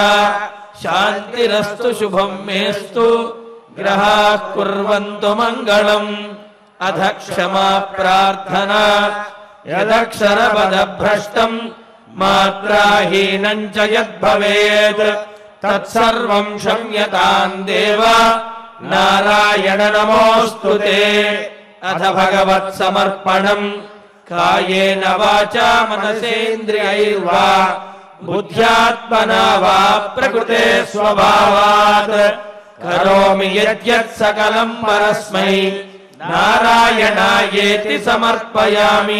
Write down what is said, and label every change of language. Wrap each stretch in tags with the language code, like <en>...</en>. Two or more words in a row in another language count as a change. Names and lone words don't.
<sa>శాంతిరస్తు శుభం మేస్తు గ్రహాః కుర్వంతు మంగళం. అధ క్షమా ప్రార్థనా యదక్షరపదభ్రష్టం మాత్రాహీనం చ యద్భవేత్ తత్సర్వం క్షమ్యతాం దేవ नारायण नमोऽस्तुते। अथ भगवत्समर्पणम् कायेन वाचा मनसेन्द्रियैर्वा बुद्ध्यात्मना वा प्रकृते स्वभावात् करोमि यद्यत् सकलं परस्मै नारायणायेति समर्पयामि।</sa>